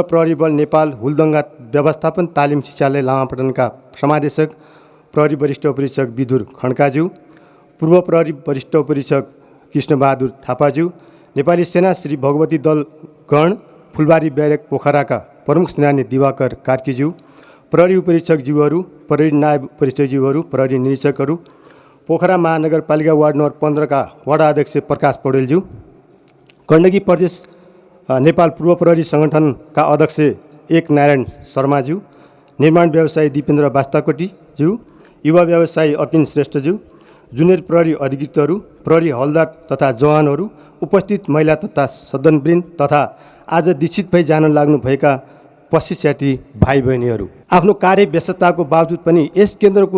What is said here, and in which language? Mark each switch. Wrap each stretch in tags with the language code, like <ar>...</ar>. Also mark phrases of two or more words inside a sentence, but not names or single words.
<ne>प्रहरी बल नेपाल हुलदङ्गा व्यवस्थापन तालिम शिक्षालय लामापटनका समादेशक प्रहरी वरिष्ठ उपरीक्षक विदुर खड्काज्यू, पूर्व प्रहरी वरिष्ठ उपरीक्षक कृष्णबहादुर थापाज्यू, नेपाली सेना श्री भगवती दल गण फुलबारी ब्यारेक पोखराका प्रमुख सेनानी दिवाकर कार्कीज्यू, प्रहरी उपरीक्षकज्यूहरू, प्रहरी नायब उपरीक्षकज्यूहरू, प्रहरी निरीक्षकहरू, पोखरा महानगरपालिका वार्ड नम्बर 15 का वडा अध्यक्ष प्रकाश पौडेलज्यू, गण्डकी प्रदेश नेपाल पूर्व प्रहरी सङ्गठनका अध्यक्ष एक नारायण शर्माज्यू, निर्माण व्यवसायी दिपेन्द्र बास्ताकोटीज्यू, युवा व्यवसायी अकिन श्रेष्ठज्यू, जुनियर प्रहरी अधिकृतहरू, प्रहरी हवलदार तथा जवानहरू, उपस्थित महिला तथा सदनवृन्द तथा आज दीक्षित भई जान लाग्नुभएका प्रशिक्षार्थी भाइ बहिनीहरू, आफ्नो कार्य व्यस्तताको बावजुद पनि यस केन्द्रको</ne>